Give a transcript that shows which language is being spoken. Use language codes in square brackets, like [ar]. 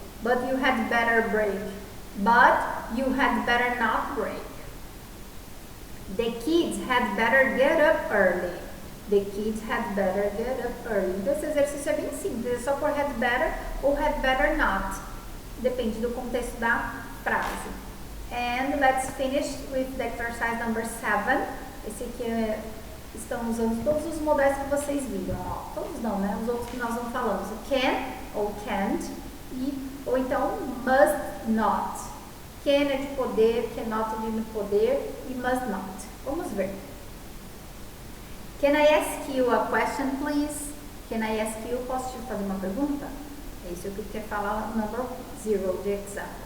[en] But you had better break. But you had better not break. The kids had better get up early. The kids had better get up early. [pt] Então esse exercício é bem simples. É só por had better ou had better not. Depende do contexto da frase. [en] And let's finish with the exercise number 7. [pt] Esse aqui estão usando todos os modais que vocês viram. Ó, todos não, né? Os outros que nós não falamos. Can ou can't. Ou então must not. Can é de poder, cannot é de poder e must not. Vamos ver. [en] Can I ask you a question, please? Can I ask you? [pt] Posso te fazer uma pergunta? É isso que eu quero falar, [en] number 0 [pt] de example.